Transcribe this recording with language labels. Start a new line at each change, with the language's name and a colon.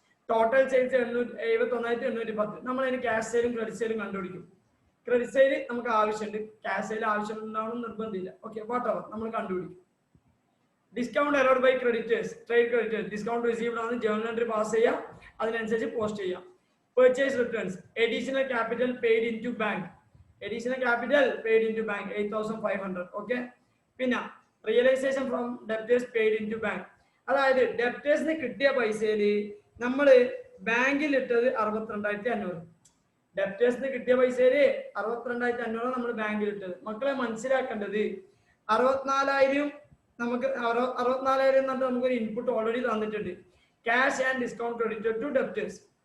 Malayalam: Total sales 71,810. നമ്മൾ അതിന് cash സെയിലും credit സെയിലും കണ്ടുപിടിക്കും. ക്രെഡിറ്റ് സെയിൽ നമുക്ക് ആവശ്യമുണ്ട്, ക്യാഷ് സെയിൽ ആവശ്യമുണ്ടാവണം നിർബന്ധമില്ല.
English: okay, whatever
Malayalam: നമ്മൾ കണ്ടുപിടിക്കും.
English: Discount allowed by creditors, trade creditors.
Malayalam: Discount received ആണ്, ജേർണൽ എൻട്രി പാസ് ചെയ്യാം, അതിനനുസരിച്ച് പോസ്റ്റ് ചെയ്യാം.
English: Purchase returns, additional capital paid into bank. Additional capital paid into bank 8,500. Okay,
Malayalam: പിന്നെ
English: Realisation from debtors paid into bank.
Malayalam: അതായത് ഡെപ്റ്റേഴ്സിന് കിട്ടിയ പൈസയിൽ നമ്മൾ ബാങ്കിൽ ഇട്ടത് 62,500. ഡെപ്റ്റേഴ്സിന് കിട്ടിയ പൈസയിൽ 62,500 നമ്മൾ ബാങ്കിൽ ഇട്ടത്. മക്കളെ മനസ്സിലാക്കേണ്ടത് 64,000 നമുക്ക് 64,000 എന്നിട്ട് നമുക്കൊരു ഇൻപുട്ട് ഓൾറെഡി തന്നിട്ടുണ്ട്, cash and discount credited to debtors.